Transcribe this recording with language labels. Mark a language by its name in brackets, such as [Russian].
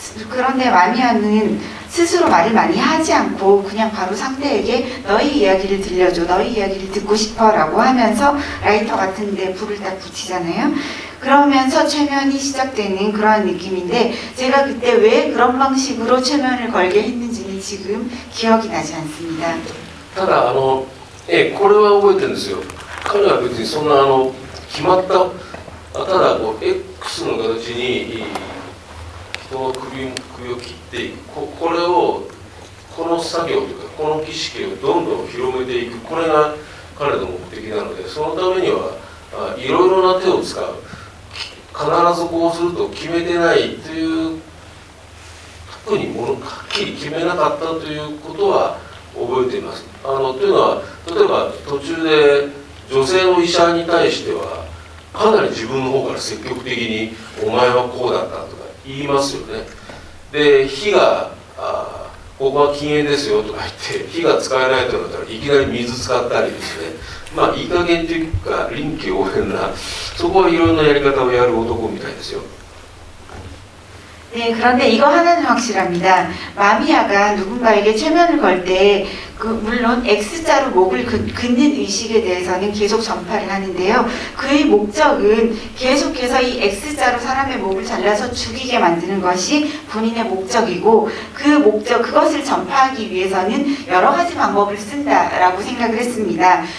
[Korean] 그런데 마미야는 스스로 말을 많이 하지 않고 그냥 바로 상대에게 너희 이야기를 들려줘, 너희 이야기를 듣고 싶어 라고 하면서 라이터 같은 데 불을 딱 붙이잖아요. 그러면서 최면이 시작되는 그런 느낌인데, 제가 그때 왜 그런 방식으로 최면을 걸게 했는지는 지금 기억이 나지 않습니다. [Japanese] ただこれは覚えてるんですよ。彼は別にそんな決まったただこう X の形に人の首を切っていく、これをこの作業というかこの儀式をどんどん広めていく、これが彼の目的なので、そのためにはいろいろな手を使う、必ずこうすると決めてないという特にはっきり決めなかったということは覚えています。というのは例えば途中で女性の医者に対してはかなり自分の方から積極的に「お前はこうだった」とか言いますよね。で火がここは禁煙ですよとか言って火が使えないとなったらいきなり水使ったりですね、まあいい加減というか臨機応変な、そこはいろんなやり方をやる男みたいですよ。 [Korean] 네, 그런데 이거 하나는 확실합니다. 마미야가 누군가에게 최면을 걸 때 물론 X자로 목을 긋는 의식에 대해서는 계속 전파를 하는데요. 그의 목적은 계속해서 이 X자로 사람의 목을 잘라서 죽이게 만드는 것이 본인의 목적이고, 그것을 전파하기 위해서는 여러 가지 방법을 쓴다라고 생각을 했습니다.